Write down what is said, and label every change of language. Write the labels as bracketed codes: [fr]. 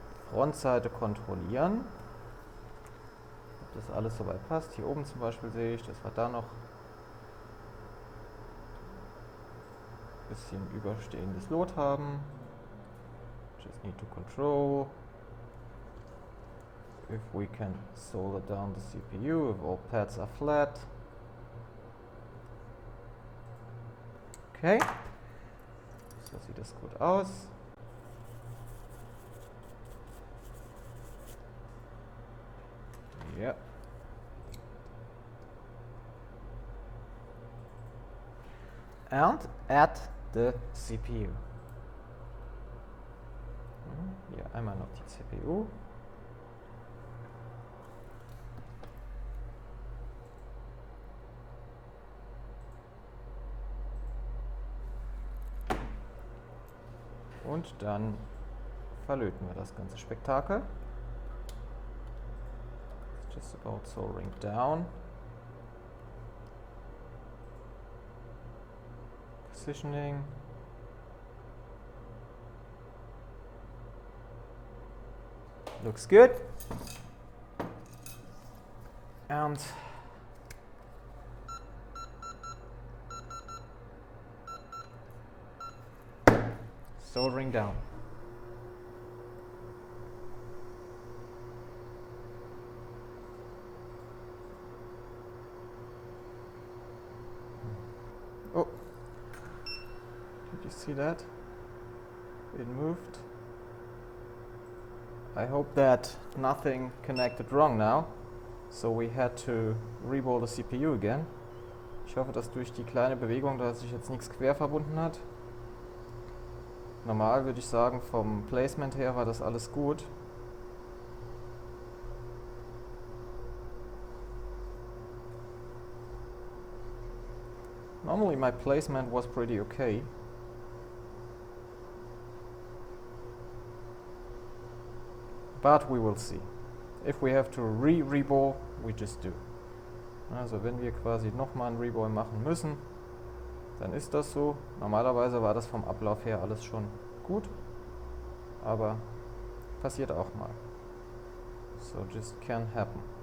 [de] Frontseite kontrollieren, ob das alles soweit passt. Hier oben zum Beispiel sehe ich, dass wir da noch ein bisschen überstehendes Lot haben. [en] Just need to control if we can solder down the CPU, if all pads are flat. [de] Okay, so sieht das gut aus. Ja. [en] And add the CPU. [de] Hier einmal noch die CPU. Und dann verlöten wir das ganze Spektakel. [en] It's just about soldering down. Positioning. Looks good. And soldering down. Oh, did you see that? It moved. I hope that nothing connected wrong now. So we had to reball the CPU again. [de] Ich hoffe, dass durch die kleine Bewegung, da sich jetzt nichts quer verbunden hat. Normal würde ich sagen, vom Placement her war das alles gut. [en] Normally my placement was pretty okay. But we will see. If we have to reball, we just do. [de] Also wenn wir quasi nochmal einen Reball machen müssen, dann ist das so. Normalerweise war das vom Ablauf her alles schon gut, aber passiert auch mal. [en] So just can happen.